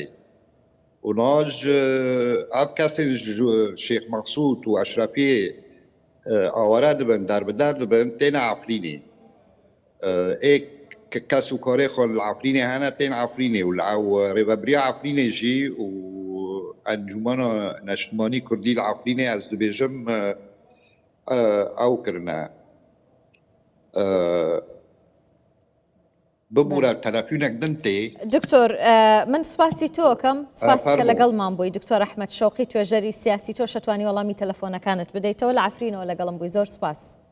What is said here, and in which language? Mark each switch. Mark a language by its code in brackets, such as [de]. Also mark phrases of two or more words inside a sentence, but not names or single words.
[ku] û naj ev kesên Şêx Mexsûd û Eşrefiyê aware dibin derbider dibin têne efrînê ê kes û karê xwe li Efrînê hene tên Efrînê û ew rêveberiya Efrînê jî û encûmena neştmanî Kurdî li Efrînê ez dibêjim ew kirine ببوورە تەلەفۆنێک دن تێ [ckb] دکتۆر من سپاسی تۆ ئەەکەم سپاس کە لەگەڵمان بووی دکتۆر ئەحمەد شەوقی توێژەری سیاسی تۆ شەتوانی وەڵامی تەلەفۆنەکانت بدەیتەوە لە عەفرینەوە لەگەڵم بووی زۆر سپاس